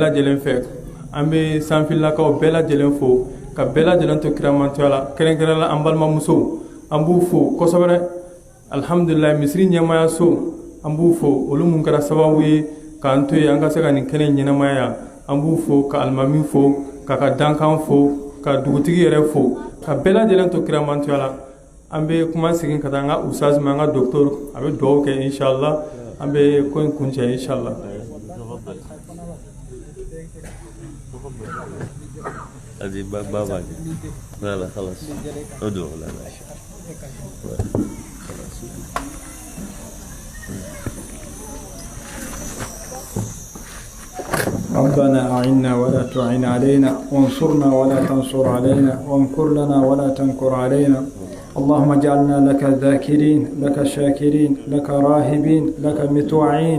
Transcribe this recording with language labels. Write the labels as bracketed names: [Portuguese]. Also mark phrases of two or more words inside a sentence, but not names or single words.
[Bambara] lajɛlen fɛ an bɛ sanfilakaw bɛɛ lajɛlen fo ka bɛɛ lajɛlen to kiramantoya la kɛrɛnkɛrɛnla an balimamusow an b'u fo kosɛbɛ alhamdulillah misiri ɲɛmaya so an b'u fo olu mun kɛra sababu ye k'an to yen an ka se ka nin kɛnɛ ɲɛnamaya an b'u fo ka alimami fo ka dankan fo ka dugutigi yɛrɛ fo ka bɛɛ lajɛlen to kiramantoya la an bɛ kuma segin ka taa an ka usaz ma an ka docteur a bɛ dugawu kɛ inshallah an bɛ ko in kuncɛ inshallah [Arabic] هذه بابا لا لا خلاص ادعو لا لا ربنا أعنا ولا تعن علينا وانصرنا ولا تنصر علينا وامكر لنا ولا تمكر علينا اللهم اجعلنا لك ذاكرين لك شاكرين لك راهبين لك متوعين